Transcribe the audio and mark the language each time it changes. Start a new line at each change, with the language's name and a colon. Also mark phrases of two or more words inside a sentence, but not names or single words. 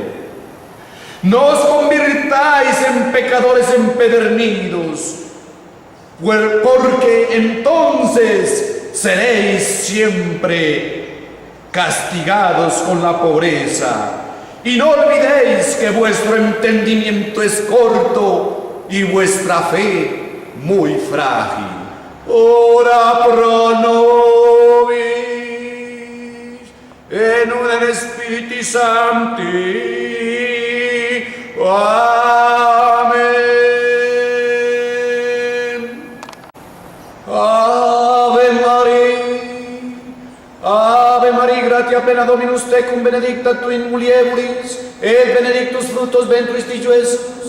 Spanish: No os convirtáis en pecadores empedernidos, porque entonces seréis siempre castigados con la pobreza. Y no olvidéis que vuestro entendimiento es corto y vuestra fe muy frágil.
Latin: Ora pro nobis, en un Spiritu Sancti. Ave Maria, gratia plena Dominus tecum, benedicta tu in mulieribus, et benedictus fructus ventris tui, Iesus.